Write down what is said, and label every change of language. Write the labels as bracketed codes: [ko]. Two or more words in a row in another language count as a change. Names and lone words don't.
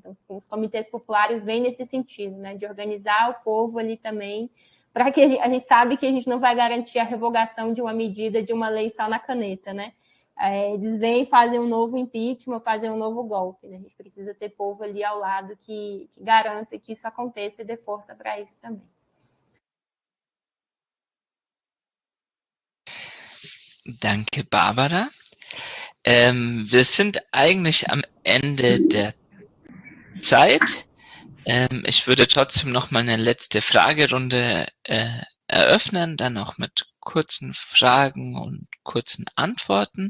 [pt] Então, os comitês populares vêm nesse sentido, né? De organizar o povo ali também, para que a gente sabe que a gente não vai garantir a revogação de uma medida, de uma lei só na caneta, né? Eles vêm fazer um novo impeachment, fazer um novo golpe, né? A gente precisa ter povo ali ao lado que garanta que isso aconteça e dê força para isso também. [de] Danke, Barbara. Wir sind eigentlich am Ende der Zeit. Ich würde trotzdem noch mal eine letzte Fragerunde eröffnen, dann auch mit kurzen Fragen und kurzen Antworten.